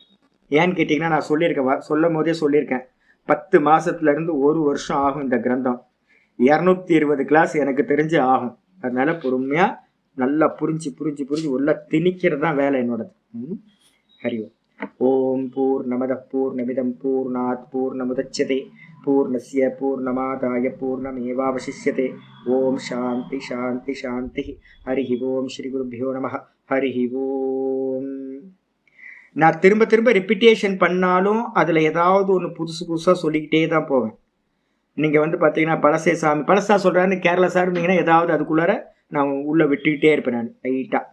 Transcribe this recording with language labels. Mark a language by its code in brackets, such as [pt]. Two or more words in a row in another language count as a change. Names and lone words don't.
[ta] ஏன்னு கேட்டிங்கன்னா நான் சொல்லும் போதே சொல்லியிருக்கேன், 10 மாசத்துல இருந்து 1 வருஷம் ஆகும் இந்த கிரந்தம். 220 கிளாஸ் எனக்கு தெரிஞ்சு ஆகும். அதனால பொறுமையா நல்லா புரிஞ்சு உள்ள திணிக்கிறது தான் வேலை என்னோடது. [sa] हरि ओम्। ओम् पूर्णमदः पूर्णमिदं पूर्णात् पूर्णमुदच्यते पूर्णस्य पूर्णमादाय पूर्णमेवावशिष्यते. ओम् शान्तिः शान्तिः शान्तिः. हरि ओम्. श्री गुरुभ्यो नमः। हरि ओम्. [ta] நான் திரும்ப திரும்ப ரிப்பீட்டேஷன் பண்ணாலும் அதில் ஏதாவது ஒன்று புதுசு புதுசாக சொல்லிக்கிட்டே தான் போவேன். நீங்கள் வந்து பார்த்தீங்கன்னா பழசே சாமி பழசா சொல்கிறாருன்னு கேரளா சார் இருந்தீங்கன்னா ஏதாவது அதுக்குள்ளார நான் உள்ளே விட்டுக்கிட்டே இருப்பேன் நான் லைட்டாக.